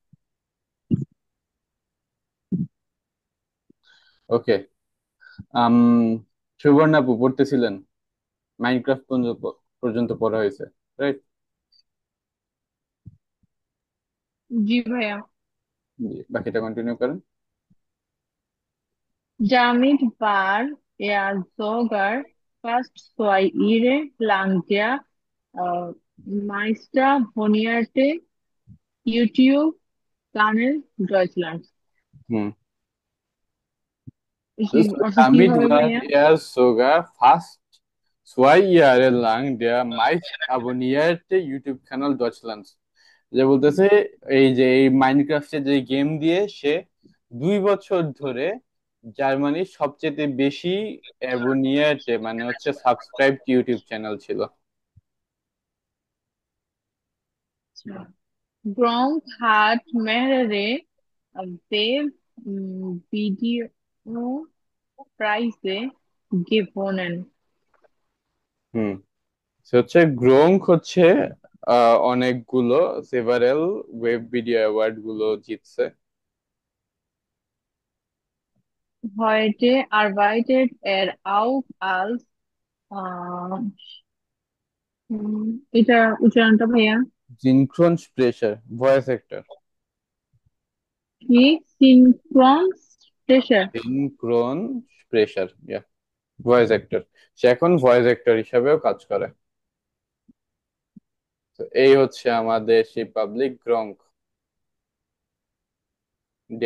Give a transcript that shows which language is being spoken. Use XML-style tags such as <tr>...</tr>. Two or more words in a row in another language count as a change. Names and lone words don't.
<bn>ওকে। আম সুবর্ণ আপু পড়তেছিলেন, মাইনক্রাফট পর্যন্ত পর্যন্ত পড়া হয়েছে, রাইট? জি ভাইয়া। জি, বাকিটা কন্টিনিউ করেন।</bn> <de>Damit war er sogar fast 2 Jahre lang der äh, meistabonnierte YouTube-Channel Deutschlands.</de> <bn>হুম। অর্থ কি</bn> <de>Damit</de> <bn>হবে</bn> <de>war</de> <bn>ভাইয়া?</bn> <de>er sogar fast 2 Jahre lang der meist abonnierte YouTube-Channel Deutschlands।</de> <bn>যে বলতেছে এই যে এই মাইনক্রাফটের যে গেম দিয়ে সে 2 বছর ধরে জার্মানির সবচেয়ে বেশি অ্যাবনিয়াতে মানে হচ্ছে</bn> <en>subscribe YouTube channel</en> <bn>ছিল।</bn> <de>Gronk hat mehrere Web-Video-Preise gewonnen.</de> <bn>হুম। সে হচ্ছে গ্রোঙ্ক হচ্ছে অনেকগুলো</bn> <en>several web video award</en> <bn>গুলো জিতছে।</bn> <de>Heute arbeitet er auch als</de> <bn>আহ এটা উচ্চারণটা ভাইয়া</bn> <de>Synchronsprecher</de> <en>voice actor.</en> <de>কি? Synchronsprecher. Synchronsprecher,</de> <en>voice actor.</en> <bn>সে এখন</bn> <en>voice actor</en> <bn>হিসাবেও কাজ করে। তো এই হচ্ছে আমাদের সেই পাবলিক গ্রঙ্ক ডে।</bn>